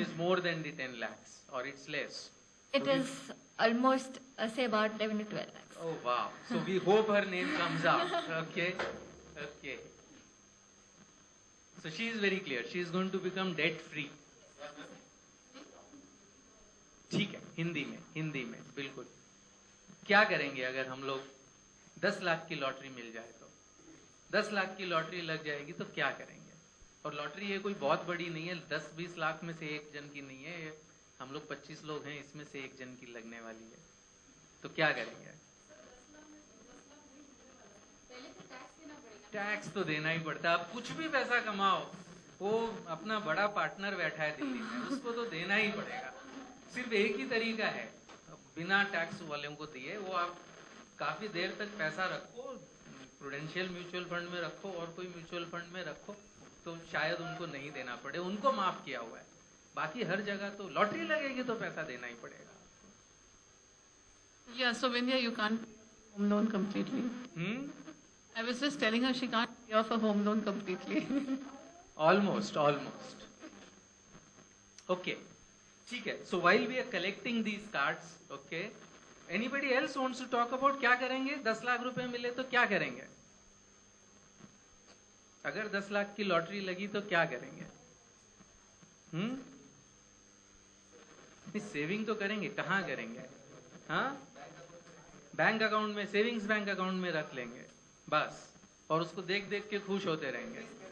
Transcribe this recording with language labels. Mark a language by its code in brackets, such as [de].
[en] is more than the 10 lakhs, or it's less? It So we- is almost, say about 11 to 12 lakhs. Oh wow. So we hope her name comes out. Okay. Okay. So she is very clear. She is going to become debt free. [hi] ठीक है, हिंदी में बिल्कुल. क्या करेंगे अगर हम लोग 10 लाख की लॉटरी मिल जाए तो 10 लाख की लॉटरी लग जाएगी तो क्या करेंगे? और लॉटरी ये कोई बहुत बड़ी नहीं है, 10-20 लाख में से एक जन की नहीं है, ये हम लोग 25 लोग हैं, इसमें से एक जन की लगने वाली है, तो क्या करेंगे? टैक्स तो देना ही पड़ता है। आप कुछ भी पैसा कमाओ, वो अपना बड़ा पार्टनर बैठा है दिल्ली में, उसको तो देना ही पड़ेगा। सिर्फ एक ही तरीका है, बिना टैक्स वालों को दिए, वो आप काफी देर तक पैसा रखो, प्रूडेंशियल म्यूचुअल फंड में रखो और कोई म्यूचुअल फंड में रखो, तो शायद उनको नहीं देना पड़े, उनको माफ किया हुआ है। बाकी हर जगह तो लॉटरी लगेगी तो पैसा देना ही पड़ेगा। [en] Yeah, so Vindhya, you can't pay home loan completely. I was just telling her she can't pay off a home loan completely. Almost. [hi] Okay. ठीक है. [en] So while we are collecting these cards, okay, anybody else wants to talk about [hi] क्या करेंगे? 10 लाख रुपए मिले तो क्या करेंगे? अगर 10 लाख की लॉटरी लगी तो क्या करेंगे? सेविंग तो करेंगे, कहाँ करेंगे? हाँ, बैंक अकाउंट में, सेविंग्स बैंक अकाउंट में रख लेंगे बस, और उसको देख देख के खुश होते रहेंगे।